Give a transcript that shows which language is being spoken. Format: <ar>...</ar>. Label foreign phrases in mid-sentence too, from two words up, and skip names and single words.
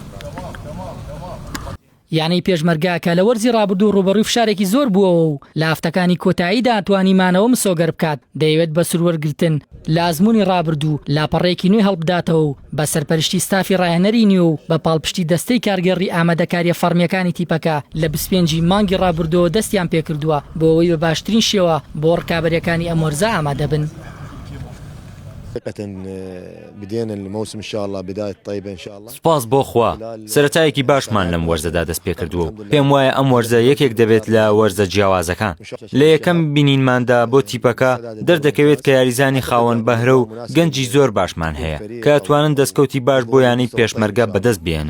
<ckb>یعنی پێشمەرگاکە لە وەرزی ڕابردوو ڕوبەڕووی فشارێکی زۆر بووەوە و لە هەفتەکانی کۆتاییدا توانیمانەوە مسۆگەر بکات دەیەوێت بە سروەرگرتن لە ئەزموونی ڕابردوو لاپەڕێکی نوێی هەڵبداتەوە و بە سەرپەرشتی ستافی ڕاهێنەری نیو و بە پاڵپشتی دەستەی کارگەڕی ئامادەکاریە فەرمیەکانی تیپەکە لە 25 مانگی ڕابردووە دەستیان پێکردووە بۆ ئەوەی بە باشترین شێوە بۆ ڕکابەریەکانی ئەم وەرزە ئامادە بن.</ckb> <ar>بدينا الموسم ان شاء الله بدايه طيبه ان شاء الله.</ar> <ckb>سپاس بۆ خوا سەرەتایەکی باشمان لەم وەرزەدا دەست پێ کردووە و پێم وایە ئەم وەرزە یەکێک دەبێت لە وەرزە جیاوازەکان. لە یەکەم بینینماندا بۆ تیپەکە دەردەکەوێت کە یاریزانی خاوەن بەهرە و گەنجی زۆر باشمان هەیە کە ئەتوانن دەستکەوتی باش بۆ یانەی پێشمەرگە بەدەست بێنن.</ckb>